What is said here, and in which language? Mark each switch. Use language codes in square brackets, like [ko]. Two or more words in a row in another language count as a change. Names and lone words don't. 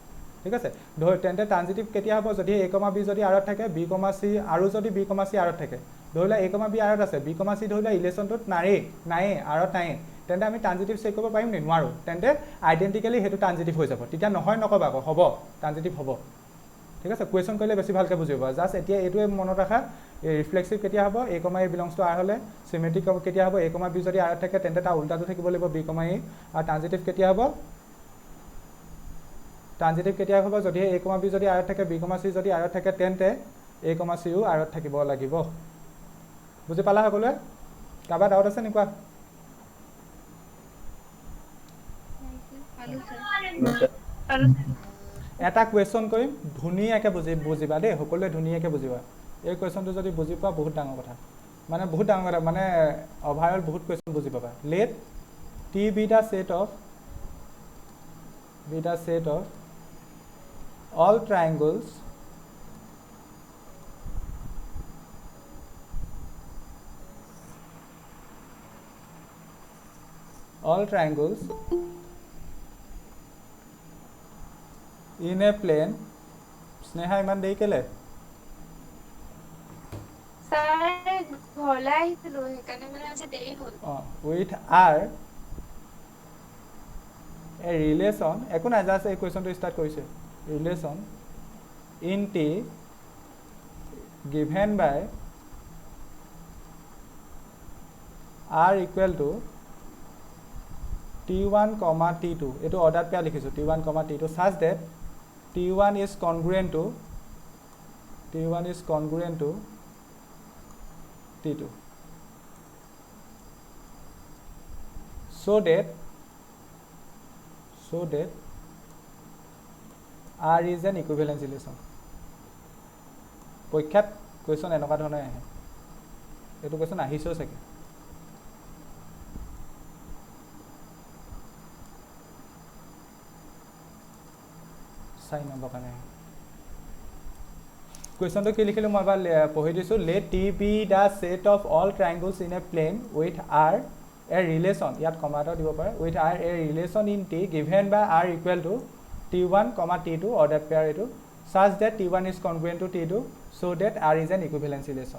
[as] ঠিক আছে তেন্তে ট্ৰানজিটিভ কেতিয়া হ'ব যদি a, b যদি rত থাকে b, c আৰু যদি b, c rত থাকে ধৰি লোৱা a, b rত আছে b, c ধৰি লোৱা ৰিলেশ্যনটোত নায়েই rত নায়েই তেন্তে আমি [en] transitive check [as] কৰিব পাৰিম নি নোৱাৰোঁ তেন্তে আইডেণ্টিকেলি সেইটো ট্ৰানজিটিভ হৈ যাব তেতিয়া নহয় নক'বা আকৌ হ'ব ট্ৰানজিটিভ হ'ব ঠিক আছে কুৱেশ্যন কৰিলে বেছি ভালকৈ বুজিব জাষ্ট এতিয়া এইটোৱে মনত ৰাখা ৰিফ্লেক্সিভ কেতিয়া হ'ব a, a [en] belongs to [as] r হ'লে চিমেট্ৰিক কেতিয়া হ'ব a, b যদি rত থাকে তেন্তে তাৰ উল্টাটো থাকিব লাগিব b, a আৰু ট্ৰানজিটিভ কেতিয়া হ'ব যদিহে a, b যদি rত থাকে b, c যদি rত থাকে তেন্তে a, c ও rত থাকিব লাগিব বুজি পালা সকলোৱে কাৰোবাৰ ডাউট আছে নেকি এটা কুৱেশ্যন কৰিম ধুনীয়াকৈ বুজিবা দেই সকলোৱে ধুনীয়াকৈ বুজিবা এই কুৱেশ্যনটো যদি বুজি পোৱা বহুত ডাঙৰ কথা মানে অভাৰঅল বহুত কুৱেশ্যন বুজি পাবা [en] let T be the set of all triangles in a plane [as] স্নেহা ইমান দেৰি কেলে স্যার ঘৰলৈ আহিছিলোঁ সেইকাৰণে মানে আজি দেৰি হ'ল [en] with r a relation [as] একো নাই জাষ্ট এই কুৱেশ্যনটো ষ্টাৰ্ট কৰিছে [en] relation in T given by r equal to t1, t2 [as] এইটো অৰ্ডাৰ পেয়াৰ লিখিছোঁ [en] t1, t2 such that t T1 is congruent to T2 so that R is an equivalence relation. [as] পৰীক্ষাত কোৱেশ্যন এনেকুৱা ধৰণে আহে এইটো কোৱেশ্যন আহিছেও চাগে চাই নম্বৰ কাৰণে কুৱেশ্যনটো কি লিখিলোঁ মই এবাৰ পঢ়ি দিছোঁ [en] let T be the set of all triangles in a plane with R a relation [as] ইয়াত কমা এটা দিব পাৰে [en] with R a relation in T given by R equal to T1, T2 ordered pair এইটো such that T1 is congruent to T2 so that R is an equivalence relation.